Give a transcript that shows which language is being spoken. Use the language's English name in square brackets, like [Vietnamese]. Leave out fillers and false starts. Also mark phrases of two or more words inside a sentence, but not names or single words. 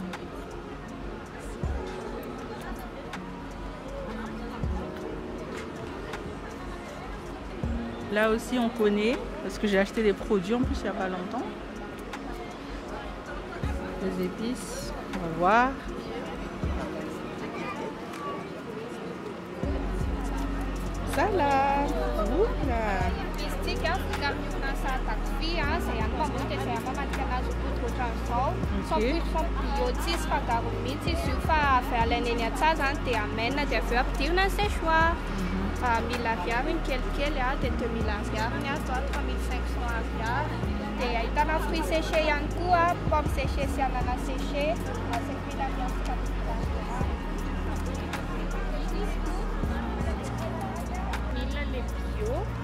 [French] Là aussi on connaît parce que j'ai acheté des produits en plus il n'y a pas longtemps. Les épices, on va voir. Salade. Oula. [Malagasy] Mila viavy ny kelikely dia 2000 ariary ny azo 3500 ariary dia ahitana [French] fruits séchés [Malagasy] ihany koa [French] pomme séchée [Malagasy] sy [French] ananas séché [Malagasy] 5000 ariary. Mila le bio.